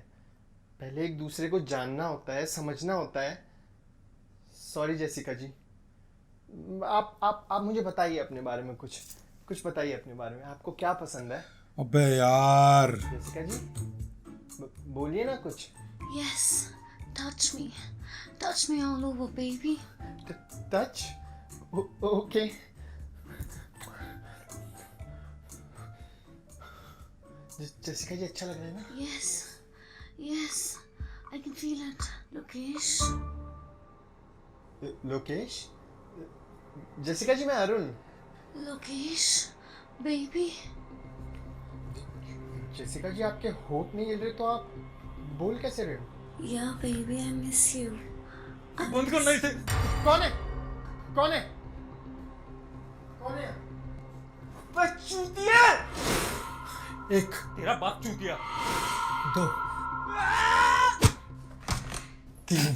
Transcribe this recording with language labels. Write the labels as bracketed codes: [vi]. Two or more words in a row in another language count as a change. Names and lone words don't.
[hi] पहले एक दूसरे को जानना होता है, समझना होता है। सॉरी जेसिका जी। आप मुझे बताइए अपने बारे में, कुछ बताइए अपने बारे में। आपको क्या पसंद है? अबे यार जेसिका जी बोलिए ना कुछ। [en] Yes, touch me. Touch me all over, baby. Touch? Okay. [hi] जेसिका जी अच्छा लग रहा है ना? [en] Yes, yes, I can feel it. Lokesh. [hi] लोकेश? जेसिका जी मैं अरुण। [en] Lokesh, baby. [hi] जेसिका जी आपके होठ नहीं हिल रहे तो आप बोल कैसे रहे हो? [en] Yeah, baby, I miss you. [hi] बंद करना इसे। कौन है? कौन है? कौन है? बच्चूतिया! एक, तेरा बाप चूतिया। 2, 3।